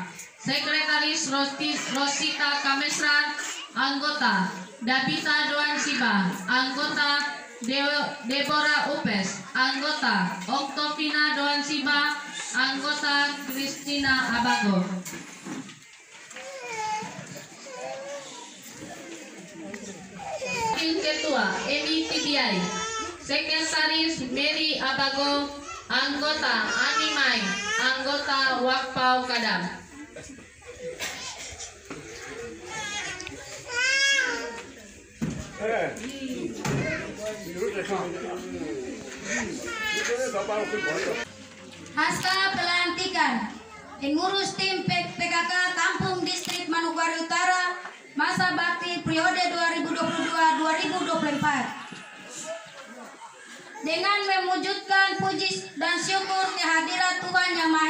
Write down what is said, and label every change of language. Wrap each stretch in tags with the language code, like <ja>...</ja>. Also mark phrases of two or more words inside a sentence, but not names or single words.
<id>Sekretaris Rosita Kamesran. Anggota Davita Doan Siba. Anggota Deborah Upes. Anggota Oktovina Doan Siba. Anggota Christina Abago. Wakil Ketua Emi Tibiai. Sekretaris Mary Abago. Anggota Animai. Anggota Wakpau Kadam. Haska pelantikan pengurus tim PKK Kampung Distrik Manokwari Utara masa bakti periode 2022-2024. Dengan mewujudkan puji dan syukur kehadirat Tuhan Yang Maha</id>